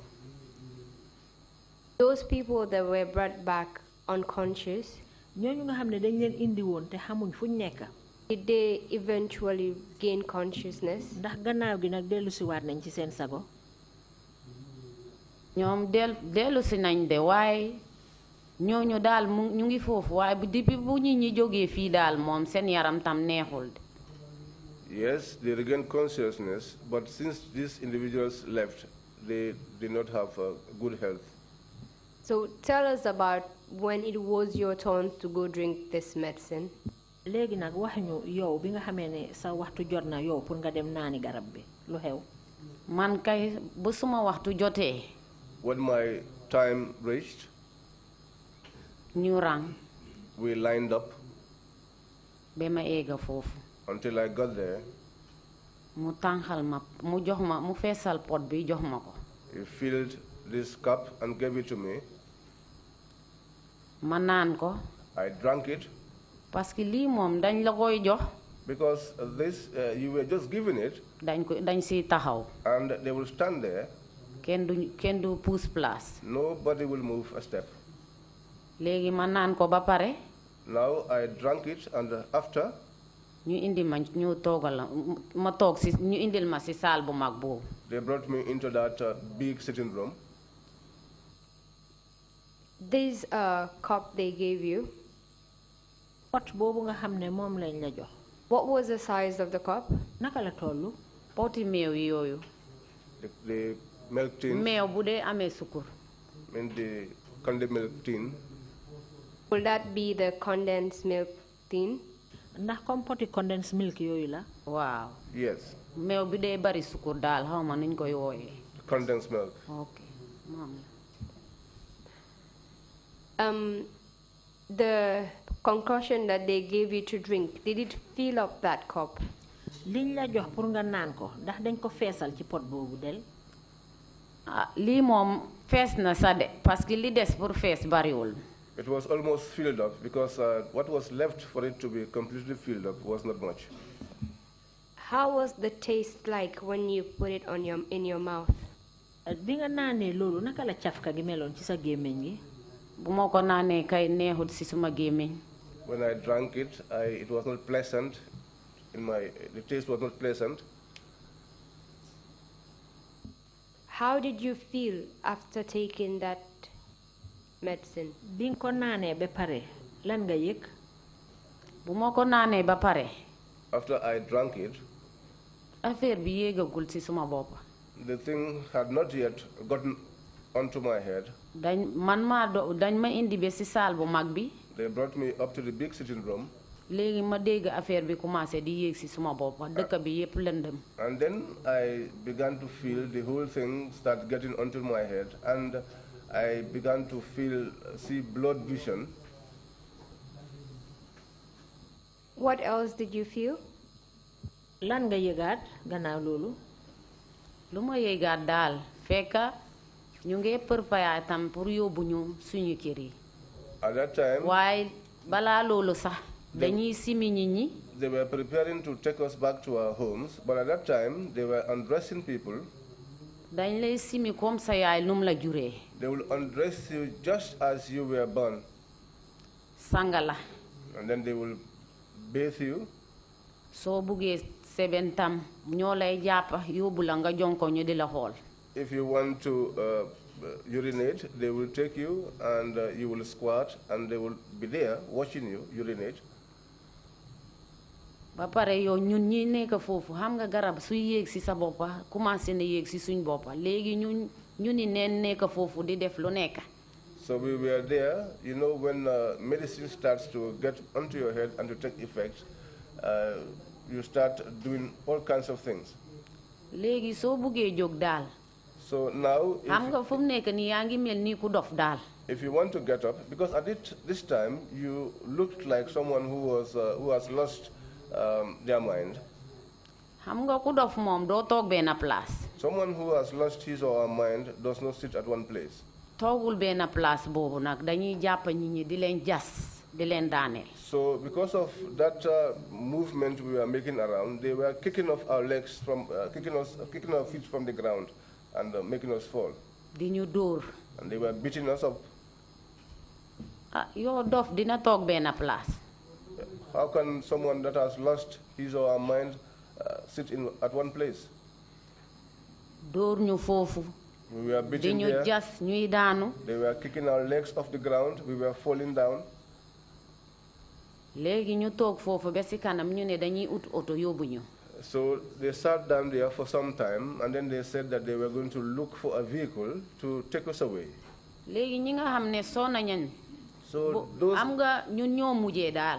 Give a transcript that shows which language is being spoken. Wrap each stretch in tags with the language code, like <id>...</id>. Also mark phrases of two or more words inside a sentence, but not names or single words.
<en>Those people that were brought back unconscious,</en> <wo>ñooñu nga xam ne dañ leen indi woon te xamuñ fuñ nekk.</wo> <en>did they eventually gain consciousness?</en> <wo>ndax gannaaw gi nag dellu si waat nañ ci seen sago. ñoom dellu si nañ de waaye ñooñu daal ñu ngi foofu waaye depuis bu ñi jógee fii daal moom seen yaram tam neexul de.</wo> <en>Yes, they regained consciousness, but since these individuals left, they did not have good health. So tell us about when it was your turn to go drink this medicine.</en> <wo>léegi nag wax ñu yow bi nga xamee ne sa waxtu jot na yow pour nga dem naani garab bi lu xew. man kay bu suma waxtu jotee.</wo> <en>When my time reached,</en> <wo>ñu rang.</wo> <en>we lined up.</en> <wo>ba ma eega foofu.</wo> <en>Until I got there.</en> <wo>mu tànqal ma mu jox ma mu feesal pot bi jox ma ko.</wo> <en>He filled this cup and gave it to me.</en> <wo>ma naan ko.</wo> <en>I drank it.</en> <fr>parce que</fr> <wo>lii moom dañ la koy jox.</wo> <en>Because this, you were just given it.</en> <wo>dañ siy taxaw.</wo> <en>And they will stand there.</en> <wo>kenn du</wo> <fr>pousse place.</fr> <en>Nobody will move a step.</en> <wo>léegi ma naan ko ba pare.</wo> <en>Now I drank it, and after,</en> <wo>ñu indi ma ñu toogal ma toog si ñu indil ma si saal bu mag boobu.</wo> <en>they brought me into that big sitting room. This cup they gave you,</en> <wo>pot boobu nga xam ne moom lañ la jox.</wo> <en>what was the size of the cup?</en> <wo>naka la tollu. poti meew yooyu.</wo> <en>The milk tin.</en> <wo>meew bu dee amee sukur.</wo> <en>In the condensed milk tin. Will that be the condensed milk tin?</en> <wo>ndax comme poti</wo> <en>condensed milk</en> <wo>yooyu la. waaw.</wo> <en>Yes.</en> <wo>meew bi dee bari sukur daal xaw ma nuñ koy wooyee.</wo> <en>Condensed milk.</en> <wo>ok moom la.</wo> <en>The concoction that they gave you to drink, did it fill up that cup?</en> <wo>liñ la jox pour nga naan ko ndax dañ ko feesal ci pot boobu del. lii moom fees na sa de</wo> <fr>parce que</fr> <wo>li des pour fees bariwul.</wo> <en>It was almost filled up because what was left for it to be completely filled up was not much. How was the taste like when you put it on in your mouth?</en> <wo>bi nga naanee loolu naka la cafka gi meloon ci sa gémmiñ gi. bu ma ko naanee kay neexut si suma gémmiñ.</wo> <en>When I drank it, it was not pleasant. The taste was not pleasant. How did you feel after taking that medicine?</en> <wo>bi nga ko naanee ba pare lan nga yëg. bu ma ko naanee ba pare.</wo> <en>After I drank it,</en> <wo>affaire bi yéegagul si suma bopp.</wo> <en>the thing had not yet gotten onto my head.</en> <wo>dañ ma indi ba si saal bu mag bi.</wo> <en>They brought me up to the big sitting room.</en> <wo>léegi ma dégg affaire bi commencé di yéeg si suma bopp dëkk bi yépp lëndëm.</wo> <en>And then I began to feel the whole thing start getting onto my head, and I began to see blood vision. What else did you feel?</en> <wo>lan nga yëgaat gannaaw loolu. lu ma yëgaat daal fekka ñu ngi përpayaa tam pour yóbbu ñu suñu kër yi.</wo> <en>At that time,</en> <wo>waaye balaa loolu sax dañuy simi nit ñi.</wo> <en>they were preparing to take us back to our homes, but at that time they were undressing people.</en> <wo>dañ lay simi comme sa yaay num la juree.</wo> <en>They will undress you just as you were born.</en> <wo>sangala.</wo> <en>And then they will bathe you.</en> <wo>soo buggee seben tam ñoo lay jàpp yóbbu la nga jonko ñu di la xool.</wo> <en>If you want to urinate, they will take you and you will squat, and they will be there watching you urinate.</en> <wo>ba pare yow ñun ñi nekk foofu xam nga garab suy yéeg si sa boppa commencé na yéeg si suñ boppa léegi ñu ni neen nekk foofu di def lu nekk.</wo> <en>So we were there, you know, when medicine starts to get onto your head and to take effect, you start doing all kinds of things.</en> <wo>léegi soo buggee jóg daal.</wo> <en>So now,</en> <wo>xam nga fu mu nekk nii yaa ngi mel nii ku dof daal.</wo> <en>if you want to get up, because at this time you looked like someone who has lost their mind.</en> <wo>xam nga ku dof moom doo toog benn place.</wo> <en>Someone who has lost his or her mind does not sit at one place.</en> <wo>toogul benn place boobu nag dañuy jàpp nit ñi di leen jas di leen daaneel.</wo> <en>So because of that movement we were making around, they were kicking off our legs kicking our feet from the ground and making us fall.</en> <wo>di ñu dóor.</wo> <en>And they were beating us up.</en> <wo>yow dof dina toog benn place.</wo> <en>How can someone that has lost his or her mind sit at one place?</en> <wo>dóor ñu foofu.</wo> <en>We were beating</en> <wo>di ñu</wo> <en>there.</en> <wo>jas ñuy daanu.</wo> <en>They were kicking our legs off the ground. We were falling down.</en> <wo>léegi ñu toog foofu ba si kanam ñu ne dañuy ut oto yóbbu ñu.</wo> <en>So they sat down there for some time, and then they said that they were going to look for a vehicle to take us away.</en> <wo>léegi ñi nga xam ne soo nañu. So am nga ñun ñoo mujjee daal.</wo>